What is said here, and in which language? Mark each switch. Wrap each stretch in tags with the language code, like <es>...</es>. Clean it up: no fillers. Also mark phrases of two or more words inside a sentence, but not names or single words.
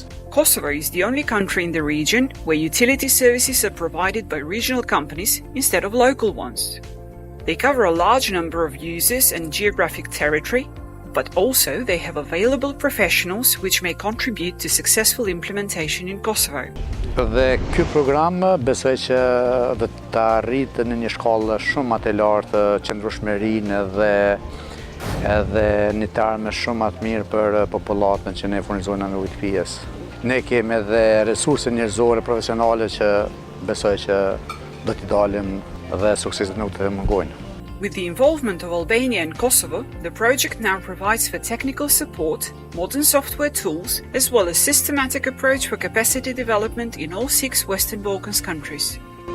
<en>Kosovo is the only country in the region where utility services are provided by regional companies instead of local ones. They cover a large number of users and geographic territory, but also they have available professionals which may contribute to successful implementation in Kosovo.</en> <sq>Dhe ky program besoj që do të arritë në një shkallë shumë më të lartë qëndrueshmërinë edhe një tarme shumë më të mirë për popullatën që ne furnizojmë me ujë të pijes. Ne kemi edhe resurse njerëzore profesionale që besoj që do t'i dalim dhe sukseset nuk të mungojnë.</sq> <en>With the involvement of Albania and Kosovo, the project now provides for technical support, modern software tools, as well as systematic approach for capacity development in all 6 Western Balkans countries.</en>